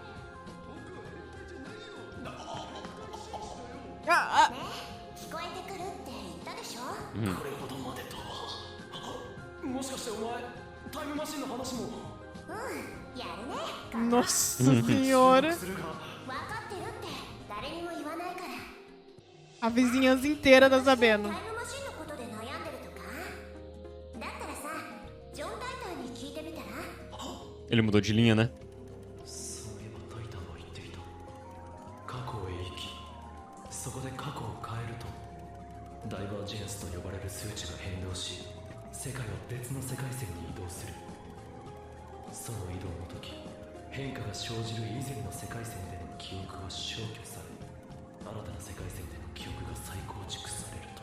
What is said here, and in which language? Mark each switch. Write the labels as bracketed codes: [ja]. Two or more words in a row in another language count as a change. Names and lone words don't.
[ja] Ah, ah. 聞こえてくるって言ったでしょ。これほどまでとは。もしかしてお前タイムマシンの話も。やるね。 [pt] Nossa senhora. [ja] するが。分かってるって誰にも言わないから。 [pt] A vizinhança inteira tá [ja] タ [pt] sabendo. [ja] イムマシンのことで悩んでるとか？だったらさ、ジョン・タイタンに聞いてみたら？ [pt] Ele mudou de linha, né? [ja] そういえばタイタンは言っていた。過去へ行き、そこで過去を変えるとダイバージェンスと呼ばれる数値が変動し、世界は別の世界線に移動する。その移動の時、変化が生じる以前の世界線での記憶は消去され、新たな世界線での記憶が再構築されると。